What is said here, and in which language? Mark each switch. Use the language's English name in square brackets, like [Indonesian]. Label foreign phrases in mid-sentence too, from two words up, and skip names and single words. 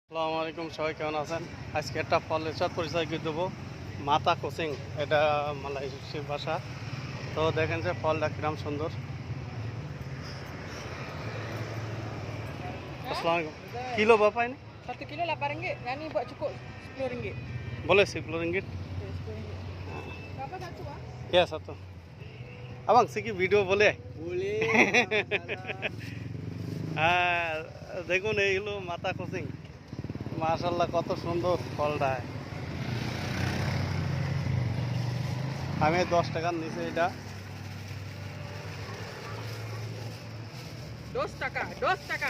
[Arabic] السلام عليكم, [Bangla] সবাই কেমন আছেন? আজকে একটা ফলের সাথে পরিচয় করে দেবো। [Malay] mata kucing, [Bangla] এটা মালয়েশিয়ার ভাষা। তো দেখেন যে ফলটা কিরম সুন্দর। Hah? [Arabic] السلام عليكم. [Malay] কিলো bapak ini? 1 kilo 8 ringgit. Yang ni buat cukup 10 ringgit. Boleh 10 ringgit? Okay, 10 ringgit. Berapa satu ah? Ya satu. Abang siki video boleh? Boleh. [Bangla] হ্যাঁ, দেখুন এই হলো মাতা কোচিং। মাশাআল্লাহ, কত সুন্দর ফলটা। আমি 10 টাকার নিচে এটা। 2 taka, 2 taka.